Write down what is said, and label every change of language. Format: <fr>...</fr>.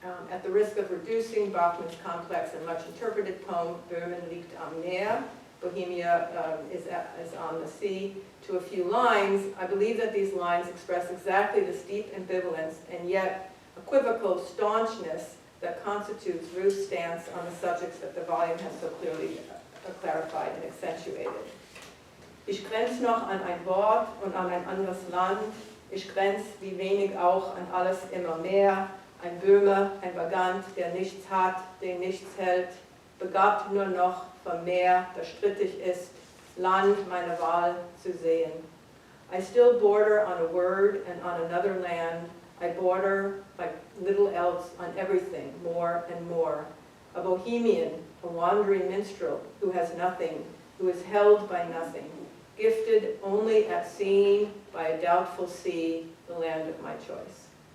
<en>At the risk of reducing Bachmann's complex and much-interpreted poem, Böhmen liegt am Meer, Bohemia is on the sea, to a few lines, I believe that these lines express exactly the steep ambivalence and yet equivocal staunchness that constitutes Ruth's stance on the subjects that the volume has so clearly clarified and accentuated.</en> <de>Ich grenz noch an ein Wort und an ein anderes Land, ich grenz wie wenig auch an alles immer mehr, ein Böhme, ein Vagant, der nichts hat, den nichts hält, begabt nur noch vom Meer, das strittig ist, Land meine Wahl zu sehen.</de> <en>I still border on a word and on another land. I border, like little else, on everything, more and more. A bohemian, a wandering minstrel who has nothing, who is held by nothing, gifted only at seeing by a doubtful sea the land of my choice.</en>